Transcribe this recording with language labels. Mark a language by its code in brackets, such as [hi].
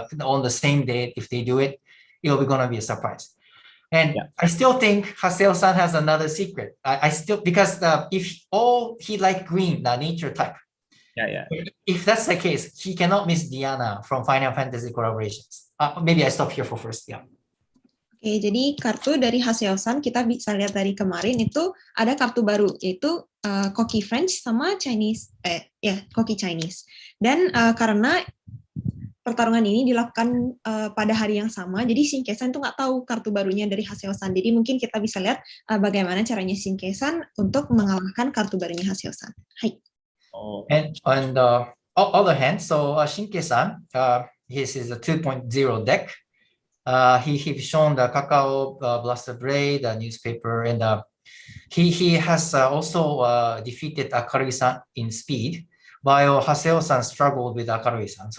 [en] But on the same day, if they do it, it'll be gonna be a surprise. And I still think Haseo-san has another secret. I still, because if he like green, the nature type. If that's the case, he cannot miss Diana from Final Fantasy collaborations. Maybe I stop here for first. Yeah. [id] Oke, jadi kartu dari Haseo-san kita bisa lihat dari kemarin itu ada kartu baru yaitu Koki French sama Chinese, Koki Chinese. Dan karena pertarungan ini dilakukan pada hari yang sama, jadi Shinke-san tuh nggak tahu kartu barunya dari Haseo-san. Jadi mungkin kita bisa lihat bagaimana caranya Shinke-san untuk mengalahkan kartu barunya Haseo-san. Hai. [en] And on the other hand, so Shinke-san, his is a 2.0 deck. He's shown the Kakao Blaster Blade, the newspaper, and he has also defeated Akarui-san in speed, while Haseo-san struggled with Akarui-san.